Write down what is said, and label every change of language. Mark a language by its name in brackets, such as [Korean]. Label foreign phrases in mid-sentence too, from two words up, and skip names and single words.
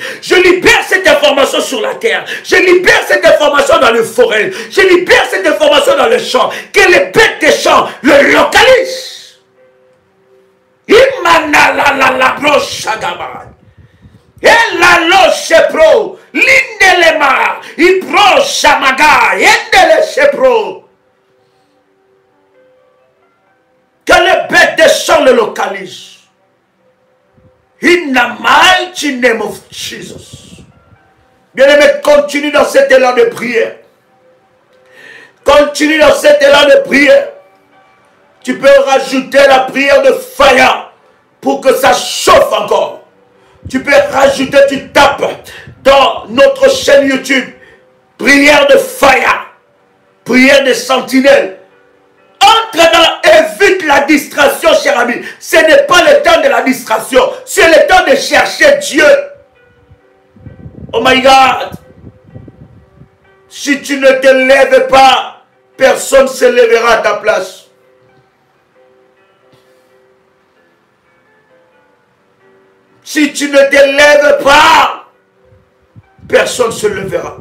[French] Je libère cette information sur la terre. Je libère cette information dans le forêt. Je libère cette information dans le champ. Que les bêtes des champs le localisent. Imana la broche agama. Et la loche pro. L'indelema. Ibro shamaga. Yendele shepro. Que les bêtes des champs le localisent. [English] In the mighty name of Jesus. [French] Bien-aimé, continue dans cet élan de prière. Continue dans cet élan de prière. Tu peux rajouter la prière de fire pour que ça chauffe encore. Tu peux rajouter, tu tapes dans notre chaîne YouTube. Prière de fire. Prière de sentinelle. Entre dans, évite la distraction, cher ami. Ce n'est pas le temps de la distraction. C'est le temps de chercher Dieu. Oh my God. Si tu ne te lèves pas, personne ne se lèvera à ta place. Si tu ne te lèves pas, personne ne se lèvera.